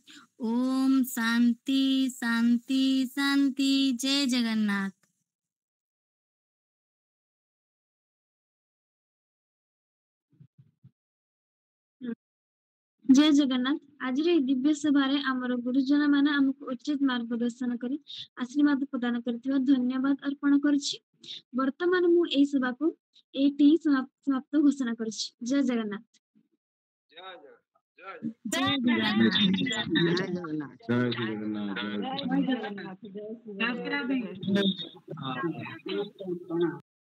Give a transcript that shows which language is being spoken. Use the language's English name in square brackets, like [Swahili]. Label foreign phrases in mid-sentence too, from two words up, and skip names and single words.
[Sanskrit] ओम शांति शांति शांति। [Odia] ଜୟ ଜଗନ୍ନାଥ। ଜୟ ଜଗନ୍ନାଥ। ଆଜି ଦିବ୍ୟ ସଭାରେ ଆମର ଗୁରୁଜନ ମାନେ हमको ଉଚିତ ମାର୍ଗଦର୍ଶନ କରି ଆଶୀର୍ବାଦ ପ୍ରଦାନ କରିଥିବା ଧନ୍ୟବାଦ ଅର୍ପଣ କରୁଛି। ବର୍ତ୍ତମାନ ମୁଁ ଏଇ ସଭା କୁ ଏଠି ସମାପ୍ତ ଘୋଷଣା କରୁଛି। ଜୟ ଜଗନ୍ନାଥ। ଜୟ ଜଗନ୍ନାଥ। ଜୟ ଜଗନ୍ନାଥ। ଜୟ ଜଗନ୍ନାଥ।